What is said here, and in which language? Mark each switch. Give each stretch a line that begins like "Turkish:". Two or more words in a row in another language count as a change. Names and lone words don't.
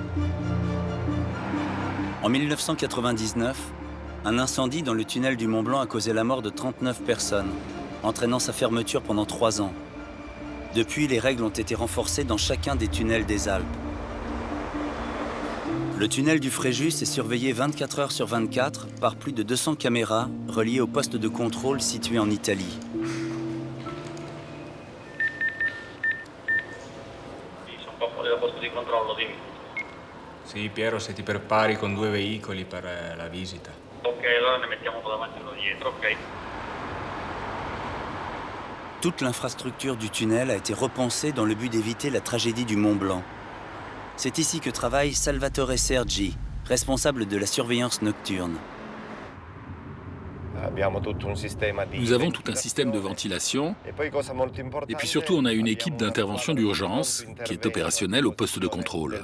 French: En 1999, un incendie dans le tunnel du Mont-Blanc a causé la mort de 39 personnes, entraînant sa fermeture pendant 3 ans. Depuis, les règles ont été renforcées dans chacun des tunnels des Alpes. Le tunnel du Fréjus est surveillé 24 heures sur 24 par plus de 200 caméras reliées au poste de contrôle situé en Italie.
Italian: Sì, Piero, se ti prepari con 2 veicoli per la visita. Ok, allora ne mettiamo uno davanti e uno dietro, ok?
French: Toute l'infrastructure du tunnel a été repensée dans le but d'éviter la tragédie du Mont Blanc. C'est ici que travaille Salvatore Sergi, responsable de la surveillance nocturne. Nous avons tout un système de ventilation et puis surtout on a une équipe d'intervention d'urgence qui est opérationnelle au poste de contrôle.